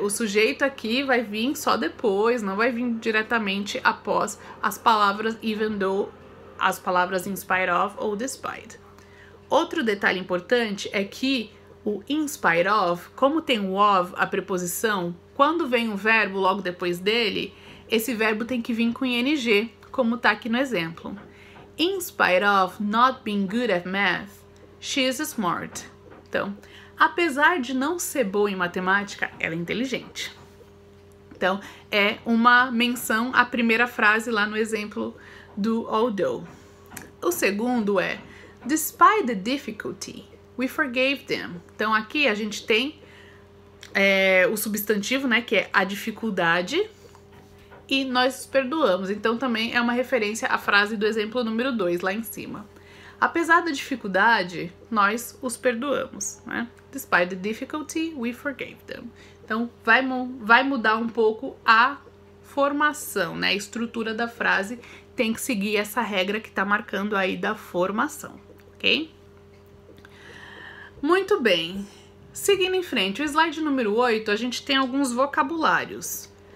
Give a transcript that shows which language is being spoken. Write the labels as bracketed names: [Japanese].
[Portuguese] O sujeito aqui vai vir só depois, não vai vir diretamente após as palavras even though, as palavras in spite of ou despite. Outro detalhe importante é que o in spite of, como tem o of, a preposição, quando vem o verbo logo depois dele, esse verbo tem que vir com ing, como tá aqui no exemplo. [English] In spite of not being good at math, she is smart. [Portuguese] Então, apesar de não ser boa em matemática, ela é inteligente. Então, é uma menção à primeira frase lá no exemplo do although. O segundo é [English] despite the difficulty, we forgave them. [Portuguese] Então, aqui a gente tem o substantivo, né, que é a dificuldade, e nós os perdoamos. Então, também é uma referência à frase do exemplo número 2, lá em cima. Apesar da dificuldade, nós os perdoamos, né? [English] Despite the difficulty, we forgave them. [Portuguese] Então, vai mudar um pouco a formação, né? A estrutura da frase tem que seguir essa regra que tá marcando aí da formação, ok? Muito bem. Seguindo em frente, o slide número 8, a gente tem alguns vocabulários.